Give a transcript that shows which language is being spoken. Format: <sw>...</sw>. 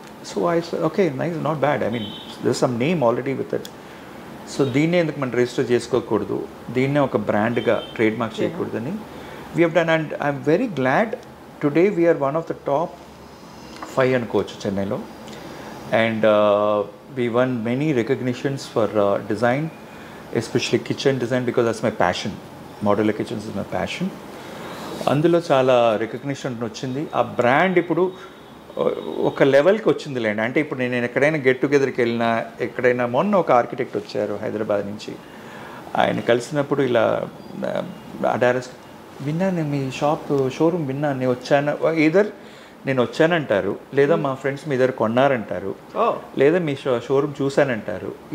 <en>So I said okay nice, not bad, I mean there is some name already with it.</en> <te>So దీన్నే ఎందుకు మనం register చేసుకోకూడదు, దీన్నే ఒక బ్రాండ్గా ట్రేడ్ మార్క్ చేయకూడదని</te> <en>We have done. And I'm very glad today we're one of the top 5</en> <te>అనుకోవచ్చు చెన్నైలో.</te> <en>And we won many recognitions for design, especially kitchen design, because that's my passion. Modular kitchens is my passion.</en> <te>అందులో చాలా recognition వచ్చింది. ఆ brand ఇప్పుడు ఒక లెవెల్కి వచ్చింది లేండి. అంటే ఇప్పుడు నేను ఎక్కడైనా గెట్ టుగెదర్కి వెళ్ళినా, ఎక్కడైనా మొన్న ఒక ఆర్కిటెక్ట్ వచ్చారు హైదరాబాద్ నుంచి, ఆయన కలిసినప్పుడు ఇలా అడారస్ విన్నాను, మీ షోరూమ్ విన్నాను, నేను వచ్చాను, ఈధర్ నేను వచ్చానంటారు, లేదా మా ఫ్రెండ్స్ మీ దగ్గర కొన్నారంటారు, లేదా మీ షోరూమ్ చూశానంటారు.</te>